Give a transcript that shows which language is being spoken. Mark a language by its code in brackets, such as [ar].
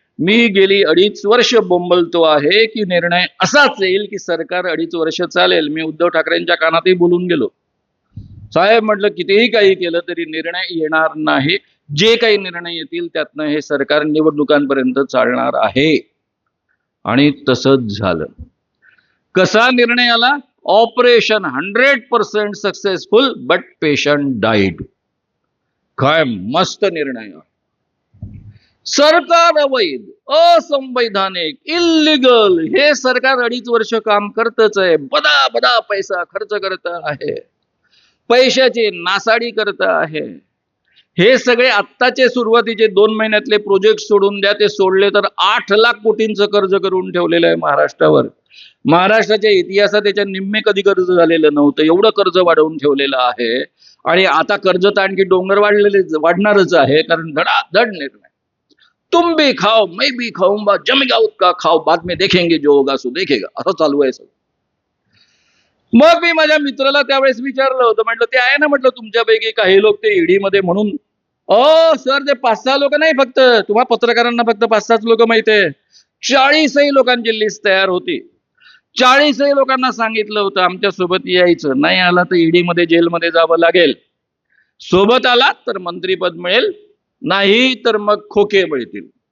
[mr] मी गेली 2.5 वर्ष बोंबलतो आहे की निर्णय असाच येईल की सरकार 2.5 वर्ष चालेल. मी उद्धव ठाकरेंच्या कानातही बोलून गेलो, साहेब म्हटलं कितीही काही केलं तरी निर्णय येणार नाही. जे काही निर्णय येतील त्यातनं हे सरकार निवडणुकांपर्यंत चालणार आहे. आणि तसंच झालं. कसा निर्णय आला? [en] Operation 100% successful but patient died. [mr] काय मस्त निर्णय. सरकार अवैध, असंवैधानिक, इल्लीगल हे सरकार 2.5 वर्ष काम करतच आहे. बदा बदा पैसा खर्च करत आहे, पैशाची नासाडी करत आहे. हे सगळे आत्ताचे सुरुवातीचे 2 महिन्यातले प्रोजेक्ट सोडून द्या, ते सोडले तर 8 लाख कोटींचं कर्ज करून ठेवलेलं आहे महाराष्ट्रावर. महाराष्ट्राच्या इतिहासात त्याच्या निम्मे कधी कर्ज झालेलं नव्हतं, एवढं कर्ज वाढवून ठेवलेलं आहे. आणि आता कर्ज तर आणखी डोंगर वाढणारच आहे, कारण धडाधड निर्णय. [hi] तुम भी खाओ मैं भी खाऊंगा, जमेगा उसका खाओ, बाद में देखेंगे जो होगा सो देखेगा, [mr] असं चालू आहे सगळं. मग मी माझ्या मित्राला त्यावेळेस विचारलं होतं, म्हटलं ते आहे ना, म्हटलं तुमच्यापैकी काही लोक ते ईडी मध्ये म्हणून. सर ते 5-6 लोक नाही, फक्त तुम्हा पत्रकारांना फक्त 5-6 लोक माहित आहे. 40 लोकांची लिस्ट तयार होती. 40 लोकांना सांगितलं होतं आमच्या सोबत यायचं, नाही आला तर ईडी मध्ये जेलमध्ये जावं लागेल, सोबत आला तर मंत्रीपद मिळेल, नाही तर मग खोके मिळतील.